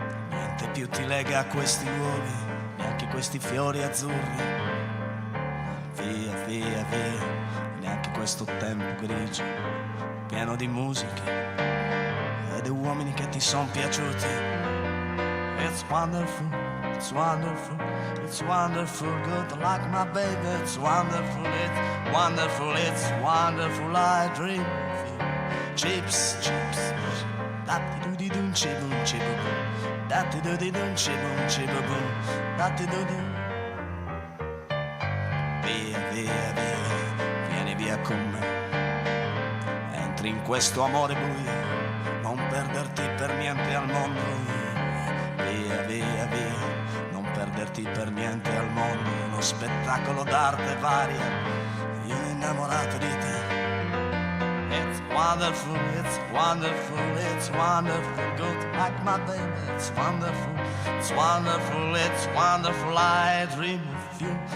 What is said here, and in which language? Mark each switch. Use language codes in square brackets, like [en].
[it] Niente più ti lega a questi luoghi, neanche questi fiori azzurri. Via, via, via, neanche questo tempo grigio, pieno di musiche e di uomini che ti son piaciuti. [en] It's wonderful, it's wonderful, it's wonderful, good like my baby. It's wonderful, it's wonderful, it's wonderful, I dream of you. Chips, chips, da-di-do-di-dum, chibum, chibum, da-di-do-di-dum, chibum, chibum, da-di-do-di. [it] Via, via, via, vieni via con me. Entri in questo amore buio, non perderti per niente al mondo. Via, via, via, non perderti per niente al mondo. Uno spettacolo d'arte varia, io innamorato di te. [en] It's wonderful, it's wonderful, it's wonderful, good like my baby. It's wonderful, it's wonderful, it's wonderful, I dream of you.